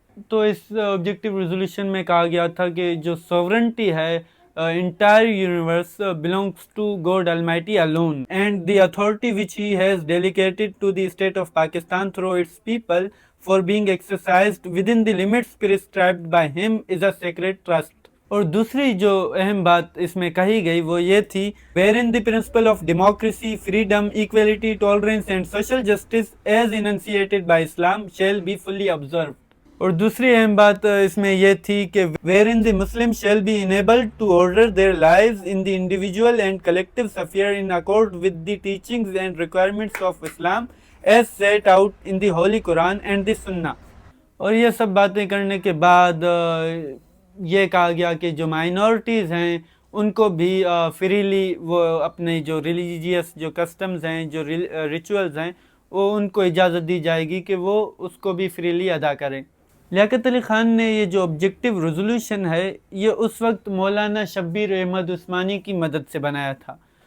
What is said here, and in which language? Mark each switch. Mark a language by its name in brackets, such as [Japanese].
[Urdu] تو اس objective resolution میں کہا گیا تھا کہ جو سوورنٹی ہے [English] entire universe belongs to God Almighty alone, and the authority which He has delegated to the state of Pakistan through its people for being exercised within the limits prescribed by Him is a sacred trust. [Urdu] اور دوسری جو اہم بات اس میں کہی گئی وہ یہ تھی [English] wherein the principle of democracy, freedom, equality, tolerance and social justice as enunciated by Islam shall be fully observed. [Urdu] اور دوسری اہم بات اس میں یہ تھی کہ [English] wherein the Muslims shall be enabled to order their lives in the individual and collective sphere in accord with the teachings and requirements of Islam as set out in the Holy Quran and the Sunnah. [Urdu] اور یہ سب باتیں کرنے کے بعد یہ کہا گیا کہ جو مائنورٹیز ہیں ان کو بھی فریلی وہ اپنے جو ریلیجیس جو کسٹمز ہیں جو ریچولز ہیں وہ ان کو اجازت دی جائے گی کہ وہ اس کو بھی فریلی ادا کریں۔ لیاقت علی خان نے یہ جو آبجیکٹیو ریزولوشن ہے یہ اس وقت مولانا شبیر احمد عثمانی کی مدد سے بنایا تھا۔